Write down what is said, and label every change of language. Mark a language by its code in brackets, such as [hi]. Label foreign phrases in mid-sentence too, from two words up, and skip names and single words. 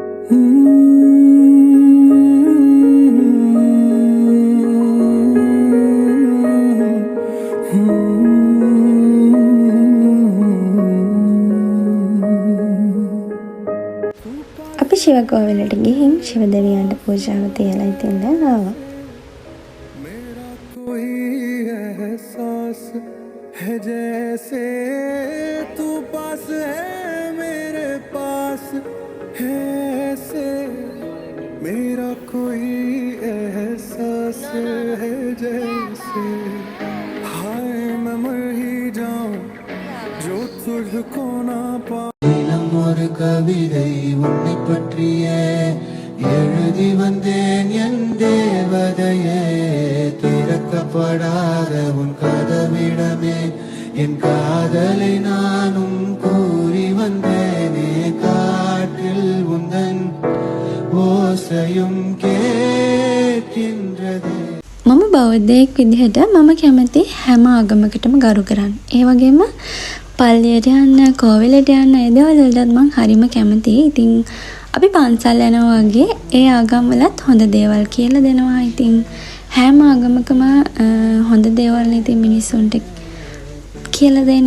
[si] අපි ශිවකෝවිලට ගිහින් ශිව දෙවියන්ට පූජාව තියලා ඉතින් දැන් ආවා. [hi] एहसास है जैसे तू पास है मेरे पास है ऐसे मेरा कोई एहसास है जैसे हाय मैं मर ही जाऊं जो तुझको ना पा [ta] ஒரு கவிதை உன்னை பற்றியே எழுதி வந்தேன் என் தேவதையே திறக்கப்படாத உன் கதவிடமே என் காதலை நானும் கூறி வந்தேனே காற்றில் உந்தன் ஓசையும் கேட்கின்றது. [si] මම බෞද්ධයෙක් විදිහට මම කැමති හැම ආගමකටම ගරු කරන්න. ඒ වගේම පල්ලියට යන්න, කෝවිලට යන්න, ඒ දේවල් වලටත් මං හරිම කැමතියි. ඉතින් අපි පන්සල් යනවා වගේ ඒ ආගම් වලත් හොඳ දේවල් කියලා දෙනවා. ඉතින් හැම ආගමකම හොඳ දේවල් ඉතින් මිනිස්සුන්ට කියලා දෙන්න.